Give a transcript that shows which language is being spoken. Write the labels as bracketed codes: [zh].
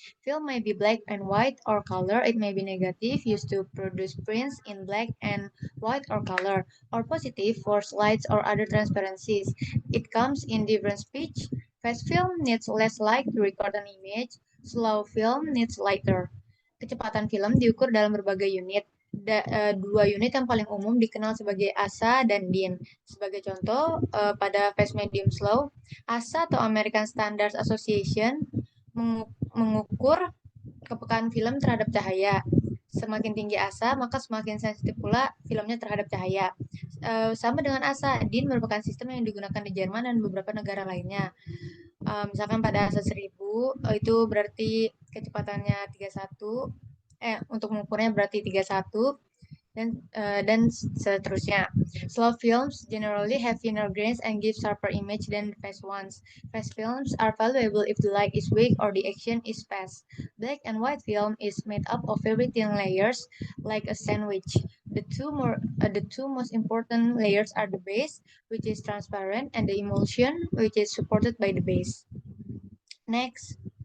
[en] Film may be black and white or color. It may be negative, used to produce prints in black and white or color, or positive for slides or other transparencies. It comes in different speed. Fast film needs less light to record an image. Slow film needs lighter. [id] Kecepatan film diukur dalam berbagai unit. Dua unit yang paling umum dikenal sebagai ASA dan DIN. Sebagai contoh, pada fast medium slow, ASA atau American Standards Association mengukur kepekaan film terhadap cahaya. Semakin tinggi ASA, maka semakin sensitif pula filmnya terhadap cahaya. Sama dengan ASA, DIN merupakan sistem yang digunakan di Jerman dan beberapa negara lainnya. Misalkan pada ASA 1000, itu berarti kecepatannya 31, untuk mengukurnya berarti 31 dan seterusnya. [en] Slow films generally have thinner grains and give sharper image than fast ones. Fast films are valuable if the light is weak or the action is fast. Black and white film is made up of very thin layers like a sandwich. The two most important layers are the base, which is transparent, and the emulsion, which is supported by the base. Next.